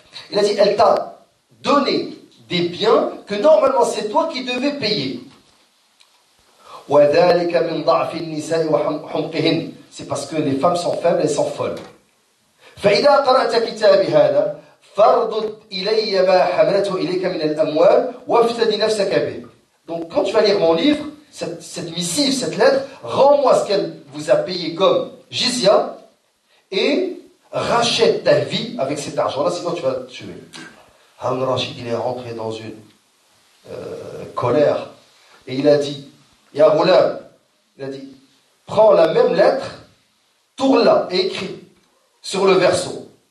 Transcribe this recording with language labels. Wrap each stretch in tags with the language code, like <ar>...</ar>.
<fr>Il a dit elle t'a donné des biens que normalement c'est toi qui devais payer.</fr> <ar>وذلك من ضعف النساء وحمقهن.</ar> <fr>C'est parce que les femmes sont faibles, elles sont folles.</fr> <ar>فإذا قرأت كتابي هذا فارض إلي ما حملته إليك من الأموال وافتدي نفسك به.</ar> <fr>Donc quand tu vas lire mon livre, cette missive, cette lettre, rends-moi ce qu'elle vous a payé comme jizya et rachète ta vie avec cet argent-là, sinon tu vas te tuer. Haroun al-Rashid, il est rentré dans une colère et il a dit, Ya Ghulam, il a dit, prends la même lettre, tourne-la et écris sur le verso.</fr>